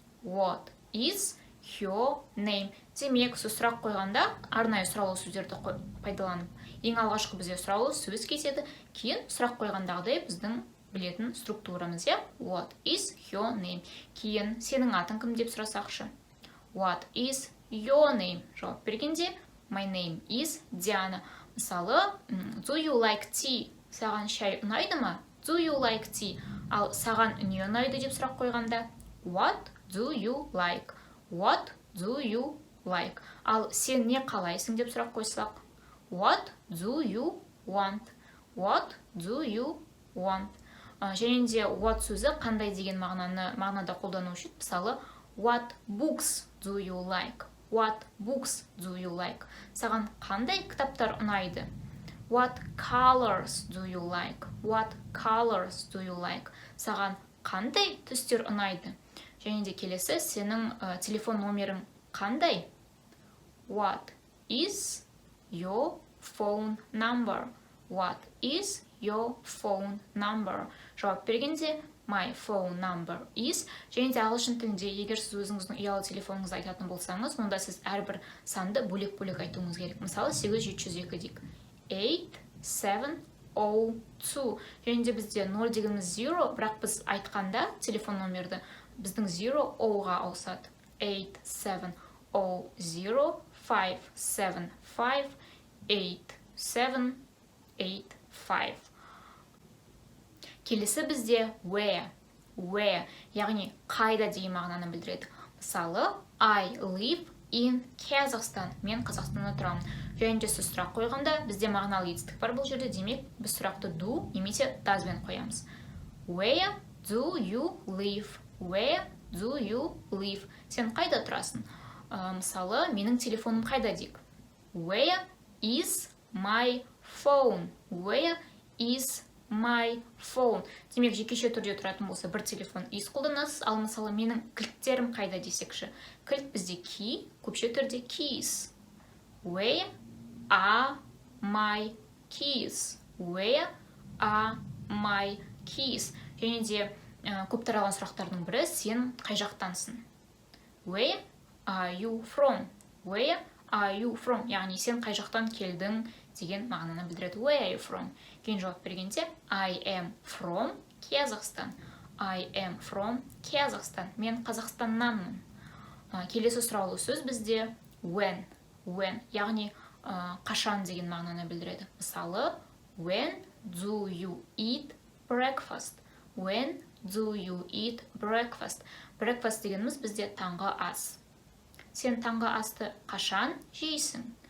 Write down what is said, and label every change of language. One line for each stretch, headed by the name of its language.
English: What is her name?
Kazakh: Демек, сұрақ қойғанда арнайы сұраулы сөздерді пайдаланып. Ең алғашқы бізде сұраулы сөз кетеді. Кейін сұрақ қойғандағыдай біздің білетін структурамыз.
English: What is her name?
Kazakh: Кейін сенің атың кім деп сұрасақшы.
English: What is your name?
Kazakh: Жауап бергенде
English: my name is Diana. Мысалы, do you like tea?
Kazakh: Саған шай ұнайды ма?
English: Do you like tea?
Kazakh: Ал саған не ұнайды деп сұрақ қойғанда?
English: What do you like? What do you like?
Kazakh: Ал сен не қалайсың деп сұрақ қойсақ?
English: What do you want? What do you want?
Kazakh: Және де what сөзі қандай деген мағынада қолдану үшін.
English: Мысалы, what books do you like? What books do you like?
Kazakh: Саған қандай кітаптар ұнайды?
English: What colors do you like? What colors do you like?
Kazakh: Саған қандай түстер ұнайды? Және де келесі сенің телефон номерің қандай?
English: What is your phone number? What is your phone number?
Kazakh: Жауап бергенде
English: my phone number is.
Kazakh: Және де ағылшын тілінде егер сіз өзіңіздің ұялы телефоныңызды айтатын болсаңыз, онда сіз әрбір санды бөлек-бөлек айтуыңыз керек. Мысалы 8702 дейік. 8702. Және де бізде 0 дегеніміз 0, бірақ біз айтқанда телефон номерді біздің 0 O-ға ауысады. 8705758785. Келесі бізде where, яғни қайда деген мағынаны білдіреді.
English: Мысалы, I live in Kazakhstan.
Kazakh: Мен Қазақстанда тұрамын. Және де сіз сұрақ қойғанда бізде мағыналы етістік бар бұл жерде. Демек, біз сұрақты do немесе does бен қоямыз.
English: Where do you live? Where do you live?
Kazakh: Сен қайда тұрасың? Мысалы, менің телефоным қайда дейік?
English: Where is my phone? Where is my phone?
Kazakh: Демек, жекеше түрде тұратын болса, бір телефон is қолданасыз, ал мысалы менің кілттерім қайда десекші. Кілт бізде key, көпше түрде keys.
English: Where are my keys? Where are my keys?
Kazakh: Және де көп таралған сұрақтардың бірі, сен қай жақтансың?
English: Where are you from? Where are you from?
Kazakh: Яғни сен қай жақтан келдің деген мағынаны білдіреді.
English: Where are you from?
Kazakh: Кейін жауап бергенде
English: I am from Kazakhstan. I am from Kazakhstan.
Kazakh: Мен Қазақстаннанмын. Келесі сұраулы сөз бізде when, яғни қашан деген мағынаны білдіреді.
English: Мысалы, when do you eat breakfast? When do you eat breakfast?
Kazakh: Breakfast дегеніміз бізде таңғы ас. Сен таңғы асты қашан жейсің?